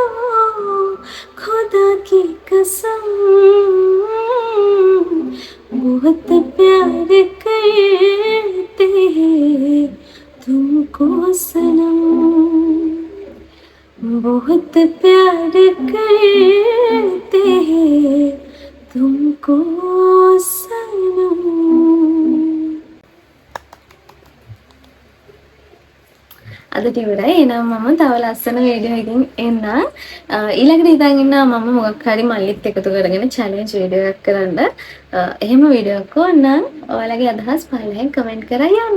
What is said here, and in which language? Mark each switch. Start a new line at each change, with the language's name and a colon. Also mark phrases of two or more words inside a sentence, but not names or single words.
Hindi: खुदा की कसम, बहुत प्यार करते हैं तुमको सनम, बहुत प्यार करते हैं तुमको सनम.
Sinhala: අදට ඉවරයි. එහෙනම් මම තව ලස්සන වීඩියෝ එකකින් එන්නම්. ඊළඟට ඉතින් ඉන්නවා මම මොකක් හරි මල්ලිත් එකතු කරගෙන
English: challenge video
Sinhala: එකක් කරන්න. එහෙම වීඩියෝ එකක් ඕනනම් ඔයාලගේ අදහස් පහලින් කමෙන්ට් කරලා යන්න.